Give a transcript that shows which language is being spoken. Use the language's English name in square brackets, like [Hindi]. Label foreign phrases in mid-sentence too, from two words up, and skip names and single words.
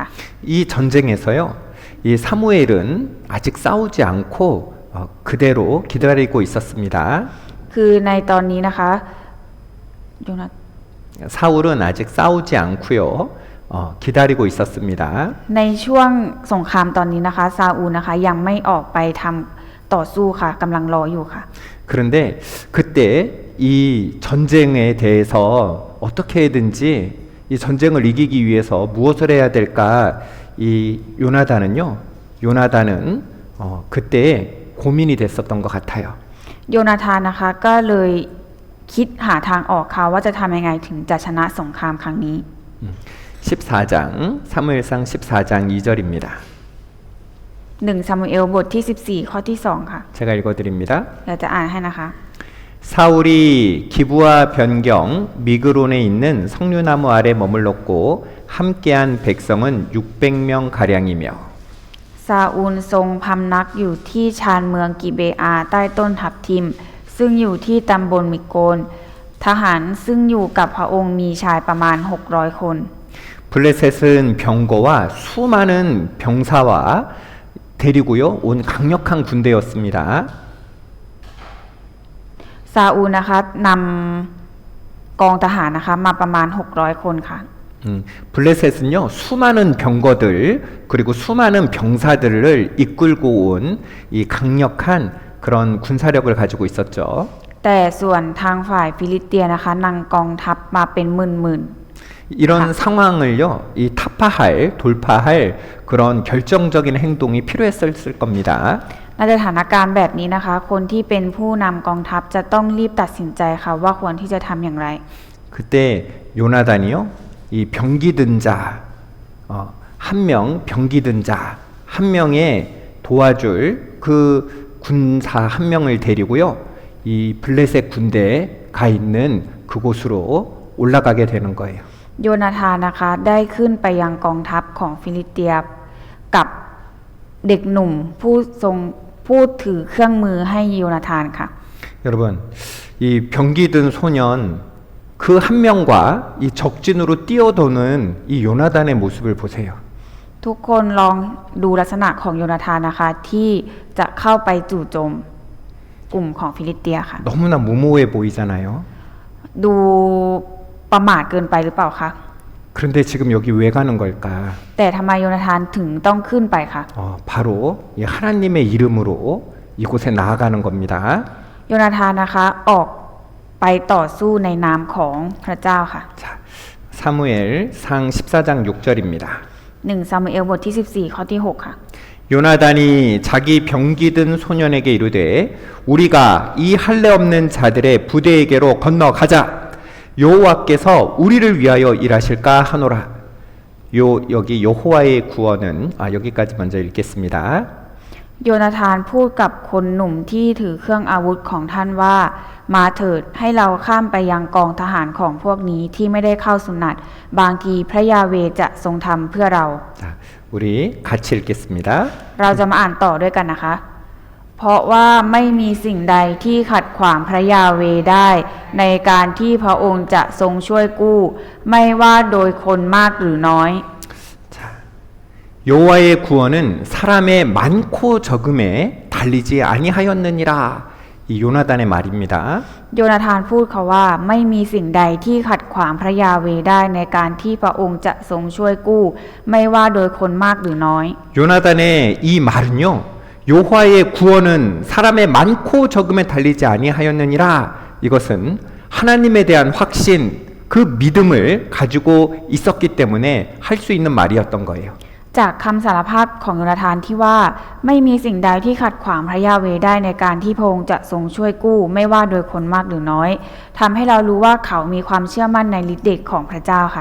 [Korean] 이 전쟁에서요, 이 사무엘은 아직 싸우지 않고 그대로 기다리고 있었습니다. [Thai] คือในตอนนี้นะคะโยนา [Korean] 사울은 아직 싸우지 않고요, 기다리고 있었습니다. [Thai] ในช่วงสงครามตอนนี้นะคะซาอูลนะคะยังไม่ออกไปทำต่อสู้ค่ะกำลังรออยู่ค่ะ [Korean] 그런데 그때 이 전쟁에 대해서 어떻게든지 이 전쟁을 이기기 위해서 무엇을 해야 될까? 이 요나단은 그때 고민이 됐었던 것 같아요. [Thai] โยนาธานนะคะก็เลยคิดหาทางออกค่ะว่าจะทำยังไงถึงจะชนะสงครามครั้งนี้ [Korean] 14장 사무엘상 14장 2절입니다. [Thai] 1 ซามูเอลบทที่ 14 ข้อที่ 2 ค่ะ [Korean] 제가 읽어드립니다. [Thai] เราจะอ่านให้นะคะ [Korean] 사울이 기브와 변경 미그론에 있는 석류나무 아래 머물렀고 함께한 백성은 600명 가량이며 [Thai] ซาอูลทรงพำนักอยู่ที่ชานเมืองกิเบอาใต้ต้นทับทิม ซึ่งอยู่ที่ตำบลมิโกน ทหารซึ่งอยู่กับพระองค์มีชายประมาณ 600 คน [Korean] 블레셋은 병거와 수많은 병사와 데리고요 온 강력한 군대였습니다. [Thai] ซาอูลนะคะนำกองทหารนะคะมาประมาณ 600 คนค่ะ [Korean] 블레셋은요 수많은 병거들 그리고 수많은 병사들을 이끌고 온 이 강력한 그런 군사력을 가지고 있었죠. [Thai] แต่ส่วนทางฝ่ายฟิลิสเตียนะคะนำกองทัพมาเป็นหมื่น [Korean] 이런 상황을요 이 타파할 돌파할 그런 결정적인 행동이 필요했을 겁니다. [Thai] ๆในสถานการณ์แบบนี้นะคะ คนที่เป็นผู้นำกองทัพจะต้องรีบตัดสินใจค่ะว่าควรที่จะทำอย่างไร [Korean] 그때 요나단이요 이 병기든 자 한 명 병기든 자, 한 명의 도와줄 그 군사 한 명을 데리고요. 이 블레셋 군대에 가 있는 그곳으로 올라가게 되는 거예요. [Thai] โยนาธานนะคะได้ขึ้นไปยังกองทัพของฟิลิสเตียกับเด็กหนุ่มผู้ถือเครื่องมือให้โยนาธานค่ะ [Korean] 여러분, 이 병기든 소년 그 한 명과 이 적진으로 뛰어도는 이 요나단의 모습을 보세요. [Thai] ทุกคนลองดูลักษณะของโยนาธานนะคะที่จะเข้าไปจู่โจมกลุ่มของฟิลิสเตียค่ะ [Korean] 너무나 무모해 보이잖아요. [Thai] ดูประมาทเกินไปหรือเปล่าคะ [Korean] 그런데 지금 여기 왜 가는 걸까? [Thai] แต่ทำไมโยนาธานถึงต้องขึ้นไปคะ [Korean] 바로 이 하나님의 이름으로 이곳에 나아가는 겁니다. [Thai] โยนาธานนะคะออกไปต่อสู้ในนามของพระเจ้าค่ะ [Korean] 자, 사무엘상 14장 6절입니다. [Thai] 1 ซามูเอลบทที่14ข้อที่6ค่ะ [Korean] 요나단이 자기 병기든 소년에게 이르되 우리가 이 할례 없는 자들의 부대에게로 건너가자. 여호와께서 우리를 위하여 일하실까 하노라. 여기 여호와의 구원은 여기까지 먼저 읽겠습니다. [Thai] โยนาธานพูดกับคนหนุ่มที่ถือเครื่องอาวุธของท่านว่ามาเถิดให้เราข้ามไปยังกองทหารของพวกนี้ที่ไม่ได้เข้าสุนัตบางทีพระยาเวจะทรงทำเพื่อเรา [Korean] 자, 우리 같이 읽겠습니다. [Thai] เราจะมาอ่านต่อด้วยกันนะคะ เพราะว่าไม่มีสิ่งใดที่ขัดขวางพระยาเวได้ในการที่พระองค์จะทรงช่วยกู้ไม่ว่าโดยคนมากหรือน้อย [Korean] 여호와의 구원은 사람의 많고 적음에 달리지 아니하였느니라. 이 요나단의 말입니다. [Thai] โยนาธานพูดเขาว่าไม่มีสิ่งใดที่ขัดขวางพระยาเวได้ในการที่พระองค์จะทรงช่วยกู้ไม่ว่าโดยคนมากหรือน้อย [Korean] 요나단의 이 말은요. 여호와의 구원은 사람의 많고 적음에 달리지 아니하였느니라. 이것은 하나님에 대한 확신, 그 믿음을 가지고 있었기 때문에 할 수 있는 말이었던 거예요. [Thai] จากคำสารภาพของโยนาธานที่ว่าไม่มีสิ่งใดที่ขัดขวางพระยาเวได้ในการที่พระองค์จะทรงช่วยกู้ไม่ว่าโดยคนมากหรือน้อยทำให้เรารู้ว่าเขามีความเชื่อมั่นในฤทธิ์เดชของพระเจ้าค่ะ